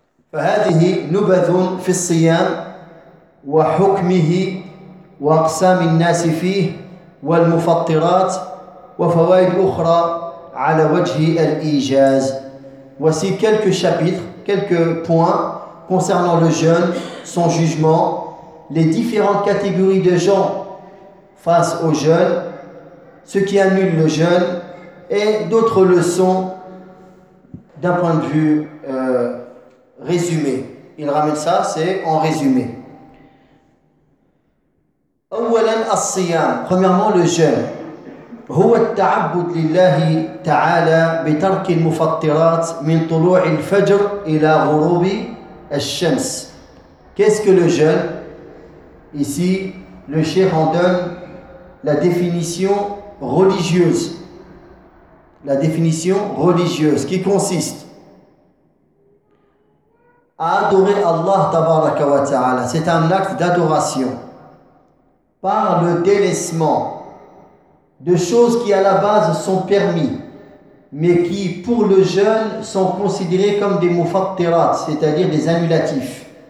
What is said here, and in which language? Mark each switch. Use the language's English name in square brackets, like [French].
[Arabic] Fa hadhihi nubadhun fi siyam wa hukmihi وأقسام الناس فيه والمفطرات وفوائد أخرى على وجه الإيجاز. [French] Voici quelques chapitres, quelques points concernant le jeûne, son jugement, les différentes catégories de gens face au jeûne, ce qui annule le jeûne et d'autres leçons d'un point de vue résumé. Il ramène ça, c'est en résumé. [Arabic] أولا الصيام. [French] Premièrement le jeûne. [Arabic] هو التعبد لله تعالى بترك المفطرات من طلوع الفجر إلى غروب الشمس. [French] Qu'est-ce que le jeûne? Ici, le cheikh en donne la définition religieuse. La définition religieuse qui consiste à adorer Allah [Arabic] تبارك وتعالى. [French] C'est un acte d'adoration. Par le délaissement de choses qui à la base sont permis, mais qui pour le jeûne sont considérées comme des mufattirat, c'est-à-dire des annulatifs.